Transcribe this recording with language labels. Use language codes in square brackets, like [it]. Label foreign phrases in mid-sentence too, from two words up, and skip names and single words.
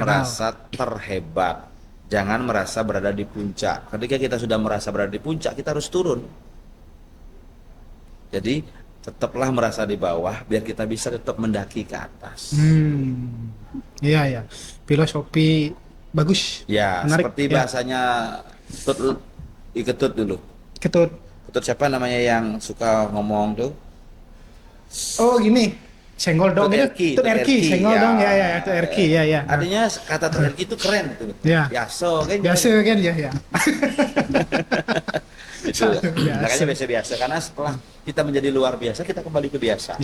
[id] merasa terhebat, jangan merasa berada di puncak. Ketika kita sudah merasa berada di puncak, kita harus turun. Jadi tetaplah merasa di bawah biar kita bisa tetap mendaki ke atas. Iya ya, filosofi bagus, Ya, menarik. seperti Ya, bahasanya Tut Iketut dulu. ketut. Ketut siapa namanya yang suka ngomong tuh? Oh gini, senggol dong Tut itu, Erki, tut Tut erki, Erki, senggol ya. dong ya, tut erki ya. Artinya kata Tut Erki itu keren tuh. Ya. Biasa kan? Biasa kan ya. Itu. Biasa. Makanya biasa-biasa karena setelah kita menjadi luar biasa, kita kembali ke biasa.